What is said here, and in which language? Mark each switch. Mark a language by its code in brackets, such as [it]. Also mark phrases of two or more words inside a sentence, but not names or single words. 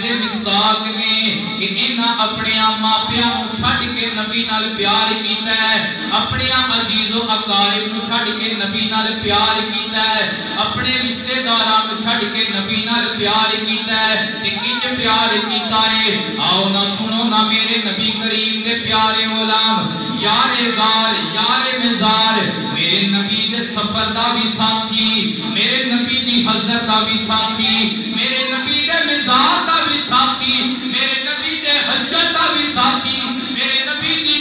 [pa] دے مصداق نے کہ انہاں اپنے ماپیاں نو چھڈ کے نبی نال پیار کیتا ہے اپنے عزیز و اقارب نو چھڈ کے نبی نال پیار کیتا ہے اپنے رشتہ داراں نو چھڈ کے نبی نال پیار کیتا ہے کہ کینج پیار کیتا ہے آؤ نہ سنو نہ میرے نبی کریم دے پیارے غلام یار غار یار مزار میرے نبی دے سفر دا بھی ساتھی میرے نبی دی حضرت دا بھی ساتھی میرے نبی دے مزار دا بھی ساتھی میرے نبی دے حشر دا بھی ساتھی میرے نبی